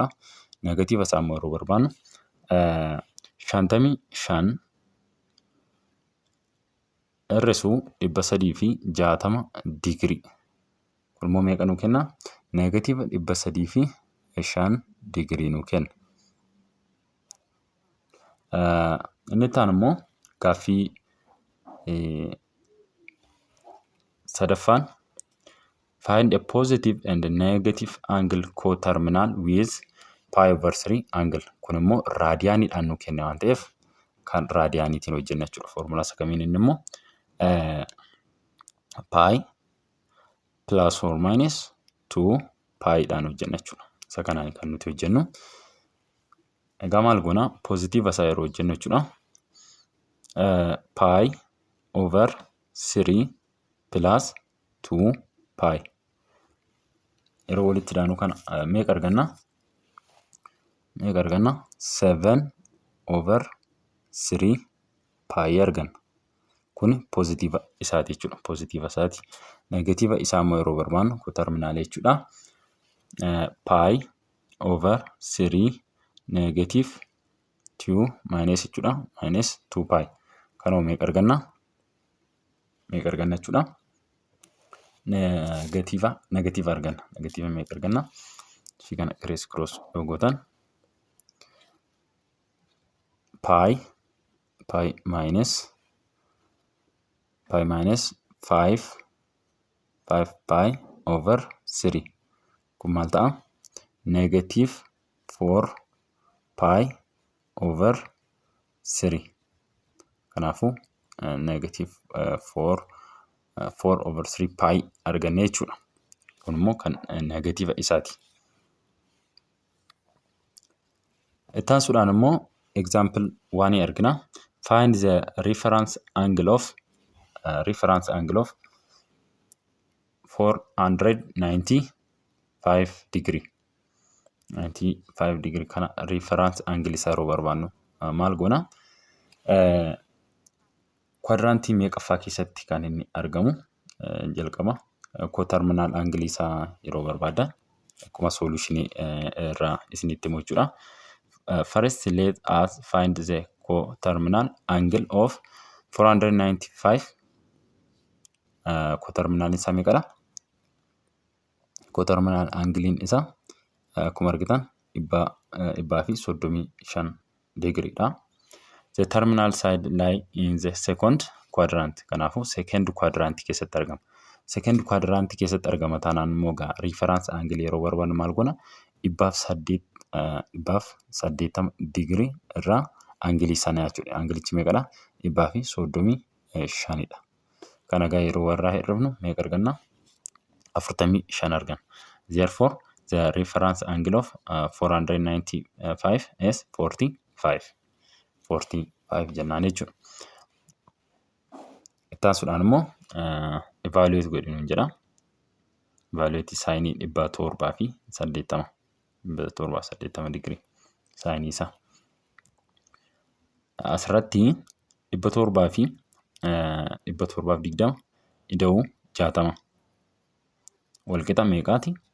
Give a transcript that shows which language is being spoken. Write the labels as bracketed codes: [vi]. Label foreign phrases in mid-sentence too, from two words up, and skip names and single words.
[om] Negatiiva isaa immoo yeroo barbaannu 55 irrisuu 360 digrii. Kun immoo meeqa nu kenna? Negatiiva 305 digrii nu kenna. Inni itti aanu immoo gaaffii sadaffaan [en] find a positive and a negative angle coterminal with pi over 3 angle. [om] Kun immoo raadiyaaniidhaan nu kenne waan ta'eef kan raadiyaaniitiin hojjenna jechuudha. Foormulaa isa kamiin inni immoo [en] pi plus or minus 2 [om] piidhaan hojjenna jechuudha. Isa kanaan kan nuti hojjennu. Egaa maal goona pozitiiva isaa yeroo hojjennu jechuudha. [en] Pi over 3 plus 2 pi. [om] Yeroo walitti daanu kana meeqa arganna? [en] 7 over 3 pi [om] arganna. Kun pozitiiva isaati jechuudha. Pozitiiva isaati. Negatiiva isaa immoo yeroo barbaannu koterminaalii jechuudha. [en] Pi over 3 negative 2 minus jechuudha. Minus 2 pi. [om] Kanoo meeqa arganna? Jechuudha. Negatiiva arganna. Negatiiva meeqa arganna? Ishii kana cross yoo gootan [en] pi minus 5 pi over 3. [om] Kun maal ta'a? [en] Negative 4 pi over 3. [om] Kanaafuu [en] negative 4 over 3 pi [om] arganne jechuudha. Kun immoo kan negatiiva isaati. Itti aansuudhaan immoo [en] example 1 [om] argina. [en] Find the reference angle of 495 degree. [om] 95 degree kana [en] reference angle [om] isaa yeroo barbaannu maal goona? Quadrantii meeqaffaa keessatti kan inni argamu? Jalqaba [en] coterminal angle [om] isaa yeroo barbaaddan akkuma solution irraa isinitti himu jechuudha. [en] First let us find the coterminal angle of 495. [om] Coterminal isaa meeqadha? [en] Coterminal angle [om] isaa akkuma argitan 135 degree dha. [en] The terminal side lie in the second quadrant. [om] Kanaafuu [en] second quadrant [om] keessatti argama. [en] Second quadrant [om] keessatti argama taanaan immoo [en] reference angle [om] yeroo barbaannu maal goona? 180 degree irraa angle sana jechuudha. Anglichi meeqadha? 135 dha. Kana egaa yeroo warraa hir'ifnu meeqa arganna? 45 arganna. [en] Therefore the reference angle of 495 is 45 [om] jennaan jechuudha. Itti aansuudhaan immoo evaluate godhinu jedha. Evaluate saayinii 780 degree saayinii isaa. Asirratti 720 ida'uu 60 walqixa meeqaati?